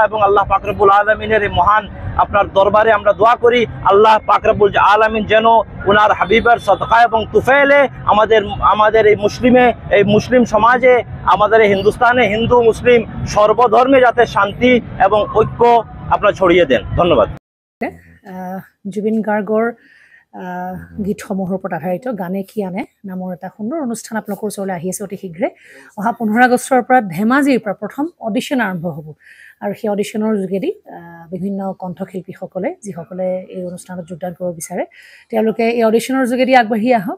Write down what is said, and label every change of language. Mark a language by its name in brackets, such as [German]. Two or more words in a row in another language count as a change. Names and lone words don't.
[Bangla] এবং আল্লাহ পাক রব্বুল আলামিনের এই মহান আপনার দরবারে আমরা দোয়া করি আল্লাহ পাক রব্বুল আলামিন যেন ওনার হাবিবের সদকা এবং তুফাইলে আমাদের এই মুসলিম সমাজে, আমাদের এই হিন্দুস্তানে হিন্দু মুসলিম সর্বধর্মে যাতে শান্তি এবং ঐক্য আপনার ছড়িয়ে দেন। ধন্যবাদ। [Assamese] জুবিন গাৰ্গৰ গীতসমূহৰ ওপৰত আধাৰিত গানে কি আনে নামৰ এটা সুন্দৰ অনুষ্ঠান আপোনালোকৰ ওচৰলৈ আহি আছে অতি শীঘ্ৰে। অহা 15 আগষ্টৰ পৰা ধেমাজিৰ পৰা প্ৰথম অডিশ্যন আৰম্ভ হ'ব আৰু সেই অডিশ্যনৰ যোগেদি বিভিন্ন কণ্ঠশিল্পীসকলে যিসকলে এই অনুষ্ঠানত যোগদান কৰিব বিচাৰে তেওঁলোকে এই অডিশ্যনৰ যোগেদি আগবাঢ়ি আহক।